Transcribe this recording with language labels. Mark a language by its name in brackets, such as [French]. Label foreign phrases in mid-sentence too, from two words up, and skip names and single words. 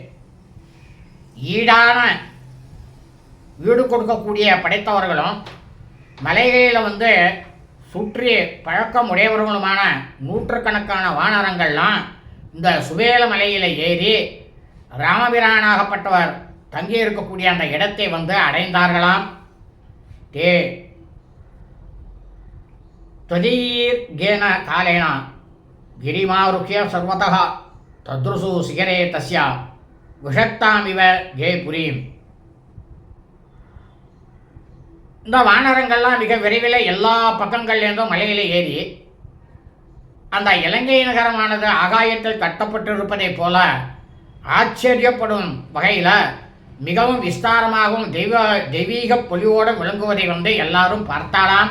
[Tamil] ஈடான வீடு கொடுக்கக்கூடிய படைத்தவர்களும் மலைகளில் சுற்றி பழக்கம் உடையவர்களுமான நூற்றுக்கணக்கான வானரங்கள்லாம் இந்த சுவேல மலையில் ஏறி ராமபிரானாகப்பட்டவர் தங்கியிருக்கக்கூடிய அந்த இடத்தை அடைந்தார்களாம். [Sanskrit] தே त्वदीर्घेन कालेन गिरिमारुह्य सर्वतः तद्रुसु शिखरे तस्य विषक्तामिव जयपुरीम्. [Tamil] இந்த வானரங்கள்லாம் மிக விரைவில் எல்லா பக்கங்கள்லேருந்தும் மலையில் ஏறி அந்த இலங்கை நகரமானது ஆகாயத்தில் கட்டப்பட்டிருப்பதைப் போல ஆச்சரியப்படும் வகையில் மிகவும் விஸ்தாரமாகவும் தெய்வீக பொலிவோடு விளங்குவதை எல்லாரும் பார்த்தாலாம்.